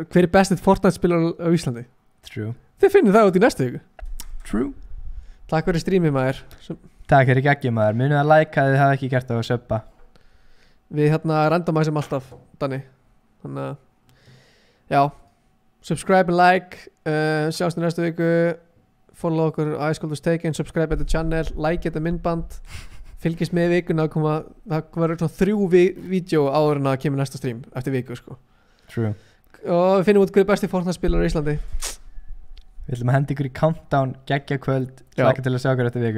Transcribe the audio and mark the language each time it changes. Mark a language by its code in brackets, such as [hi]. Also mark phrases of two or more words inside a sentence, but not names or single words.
[is] Hver er bestið Fortnite-spilar á Íslandi? True. Þið finnir það út í næstu viku. True. Takk fyrir streamið maður. Takk fyrir geggjum maður. Munið að like að þið hafa ekki gert það og subba. Við randomæsum alltaf, Danni. Þannig að, já, [en] subscribe and like, [is] sjást í næstu viku. Follow okkur á Ice Cold Was Taken, subscribe þetta channel, like þetta myndband, fylgist með vikuna, það verður svona 3 vídeo áður en að kemur næsta stream eftir viku sko. True. Og við finnum út hver er besti Fortnite-spilar í Íslandi. Við ætlum að henda ykkur í countdown, geggja kvöld, hlaka til að sjá okkur eftir viku.